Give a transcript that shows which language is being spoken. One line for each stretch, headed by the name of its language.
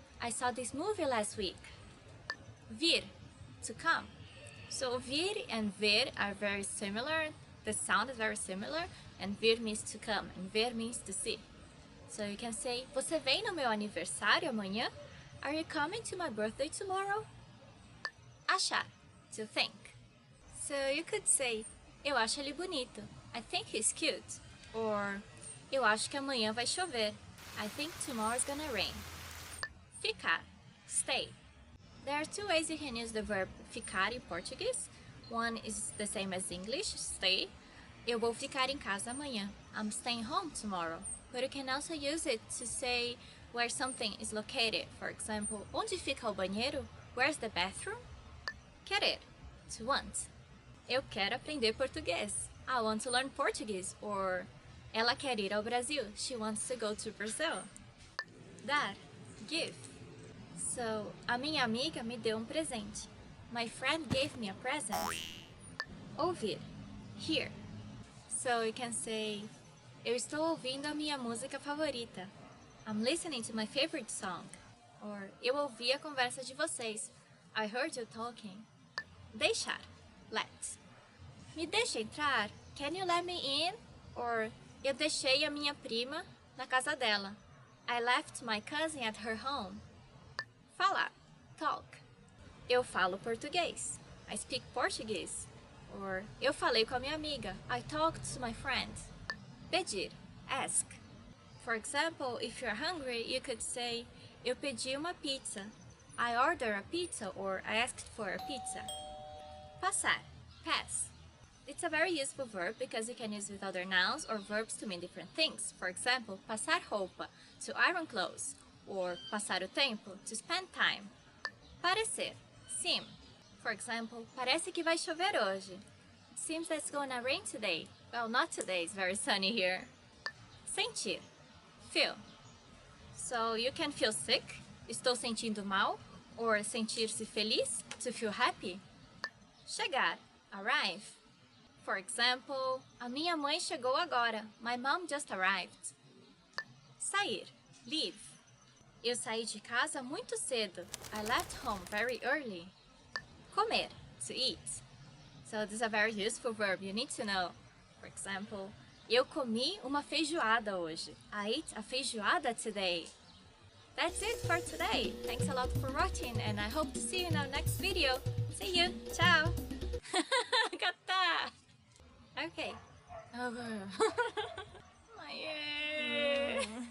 English: I saw this movie last week. Vir, to come. So vir and ver are very similar. The sound is very similar. And vir means to come and ver means to see. So you can say,
Portuguese: você vem no meu aniversário amanhã?
English: Are you coming to my birthday tomorrow? Achar, to think. So you could say,
Portuguese: eu acho ele bonito.
English: I think he's cute.
Portuguese: Or, eu acho que amanhã vai chover.
English: I think tomorrow's gonna rain. Ficar, stay. There are 2 ways you can use the verb ficar in Portuguese. One is the same as English, stay.
Portuguese: Eu vou ficar em casa amanhã.
English: I'm staying home tomorrow. But you can also use it to say where something is located. For example,
Portuguese: onde fica o banheiro?
English: Where's the bathroom?
Portuguese: Querer,
English: to want.
Portuguese: Eu quero aprender português.
English: I want to learn Portuguese. Or,
Portuguese: ela quer ir ao Brasil.
English: She wants to go to Brazil. Dar, give.
Portuguese: So, a minha amiga me deu presente.
English: My friend gave me a present. Ouvir, hear. So you can say,
Portuguese: eu estou ouvindo a minha música favorita.
English: I'm listening to my favorite song.
Portuguese: Or, eu ouvi a conversa de vocês.
English: I heard you talking. Deixar, let.
Portuguese: Me deixa entrar?
English: Can you let me in?
Portuguese: Or, eu deixei a minha prima na casa dela.
English: I left my cousin at her home.
Portuguese: Falar, talk. Eu falo português.
English: I speak Portuguese.
Portuguese: Or, eu falei com a minha amiga.
English: I talked to my friend. Pedir, ask. For example, if you're hungry, you could say,
Portuguese: eu pedi uma pizza.
English: I ordered a pizza, or I asked for a pizza. Passar, pass. It's a very useful verb because you can use it with other nouns or verbs to mean different things. For example,
Portuguese: passar roupa,
English: to iron clothes. Or
Portuguese: passar o tempo,
English: to spend time. Parecer, seem. For example,
Portuguese: parece que vai chover hoje.
English: It seems that it's gonna rain today. Well, not today, it's very sunny here. Sentir, feel. So you can feel sick,
Portuguese: estou sentindo mal.
English: Or
Portuguese: sentir-se feliz,
English: to feel happy. Chegar, arrive. For example,
Portuguese: a minha mãe chegou agora.
English: My mom just arrived.
Portuguese: Sair, leave. Eu saí de casa muito cedo.
English: I left home very early. Comer, to eat. So this is a very useful verb you need to know. For example,
Portuguese: eu comi uma feijoada hoje.
English: I ate a feijoada today. That's it for today. Thanks a lot for watching and I hope to see you in our next video. See you. Ciao. Gata. Okay. Yeah.